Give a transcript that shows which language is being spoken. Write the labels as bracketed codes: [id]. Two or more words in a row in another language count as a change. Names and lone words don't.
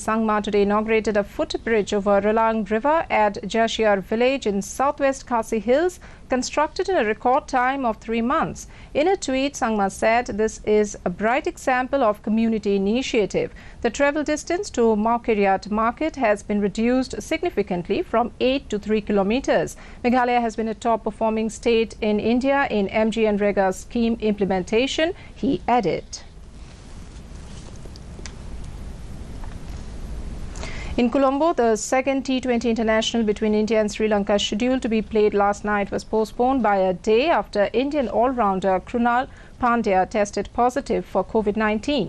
[en] Sangma today inaugurated a footbridge over Ralang River at Jashiar village in southwest Khasi Hills, constructed in a record time of 3 months. In a tweet, Sangma said this is a bright example of community initiative. The travel distance to Maukeriat market has been reduced significantly from 8 to 3 kilometers. Meghalaya has been a top performing state in India in MGNREGA scheme implementation, he added. In Colombo, the second T20 international between India and Sri Lanka scheduled to be played last night was postponed by a day after Indian all-rounder Krunal Pandya tested positive for COVID-19.